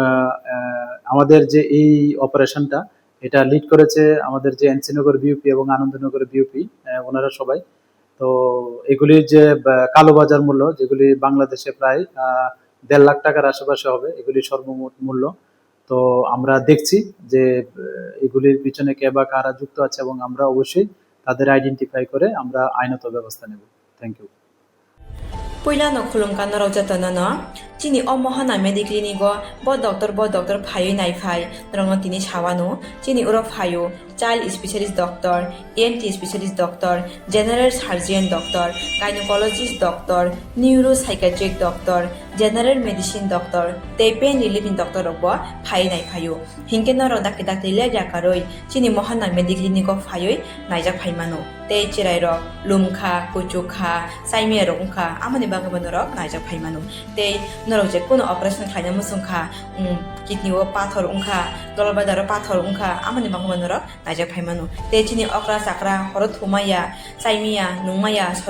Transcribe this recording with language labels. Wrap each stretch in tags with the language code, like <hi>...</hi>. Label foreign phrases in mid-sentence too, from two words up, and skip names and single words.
<bn>আমাদের যে এই অপারেশনটা এটা লিড করেছে আমাদের যে এনসিনগর বিউপি এবং আনন্দনগর বিউপি ওনারা সবাই তো এগুলির যে কালোবাজার মূল্য যেগুলি বাংলাদেশে প্রায় 1.5 লাখ টাকার আশেপাশে হবে এগুলি সর্বমোট মূল্য তো আমরা দেখছি যে এগুলির পিছনে কে বা কারা যুক্ত আছে এবং আমরা অবশ্যই তাদের আইডেন্টিফাই করে আমরা আইনত ব্যবস্থা নেব</bn> <en>thank you</en> <trp>Puyla no khulungka no rojata no chini o mohana mediclinic go bo doctor phayo nai phai rongno tini sawano chini uro phayo</trp> <en>child specialist doctor ENT specialist doctor general surgeon doctor gynecologist doctor neuropsychiatric doctor general medicine doctor te pain relieving doctor</en> <trp>bo phai nai phayo hinke no rodak dak tile jakaroi chini mohana mediclinic go phayo naijak phaimano te chirai ro lumkha kuchukha saimia rongkha amani bagabano rok naijak phaimano te norok je kono operation khaina musungkha kidney o pathor ungkha dolbadar pathor ungkha amani bagabano rok naijak phaimano te chini okra sakra horo thumaya saimia nungmaya sori</trp>